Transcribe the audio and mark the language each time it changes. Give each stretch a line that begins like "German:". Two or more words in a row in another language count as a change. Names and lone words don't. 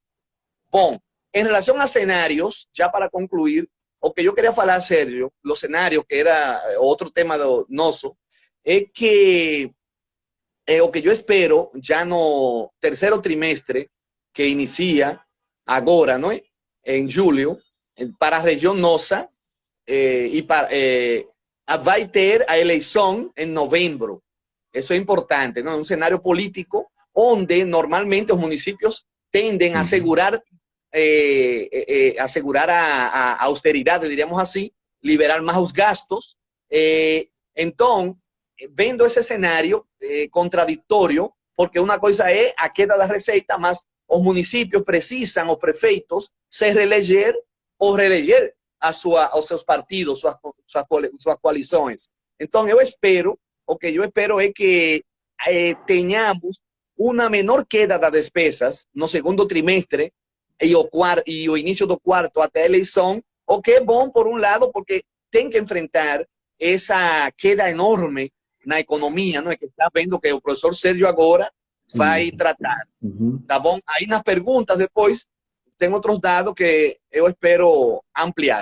Portuguese: Bom, em relação a cenários, já para concluir, o que eu queria falar, Sérgio, os cenários, que era outro tema nosso, é que o que eu espero, já no terceiro trimestre, que inicia agora, não é? Em julho, para a região nossa, vai ter a eleição em novembro.
Spanish: Eso es importante, ¿no? Un escenario político donde normalmente los municipios tienden a asegurar, a austeridad, diríamos así, liberar más los gastos. Entonces, viendo ese escenario contradictorio, porque una cosa es
Portuguese: a queda de receita,
Spanish: más los municipios precisan, los prefeitos,
Portuguese: se reeleger
Spanish: o reeleger a sus partidos, sus coaliciones.
Portuguese: Entonces, o que
Spanish: yo espero es que
Portuguese: tenhamos
Spanish: una menor
Portuguese: queda de despesas no segundo trimestre y o inicio do quarto até a eleição, o que é bom por um lado, porque tem que enfrentar essa queda enorme na economia, não é? Que está vendo que o professor Sérgio agora vai tratar. Tá bom? Aí nas perguntas depois tem outros dados que eu espero ampliar.